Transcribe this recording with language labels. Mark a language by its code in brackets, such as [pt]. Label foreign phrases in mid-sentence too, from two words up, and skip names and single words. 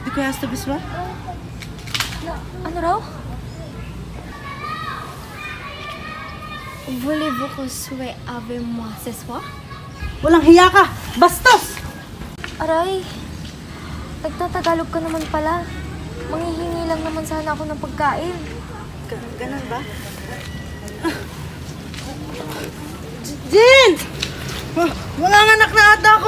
[fr] Voulez-vous [tl] Ano raw? [fr] Voulez-vous coucher avec moi ce soir? [tl] Walang hiya ka! Bastos! Aray, nagtatagalog ka naman pala. Manghihingi lang naman sana ako ng pagkain. Ganun ba? Jin! Walang anak na ata ako!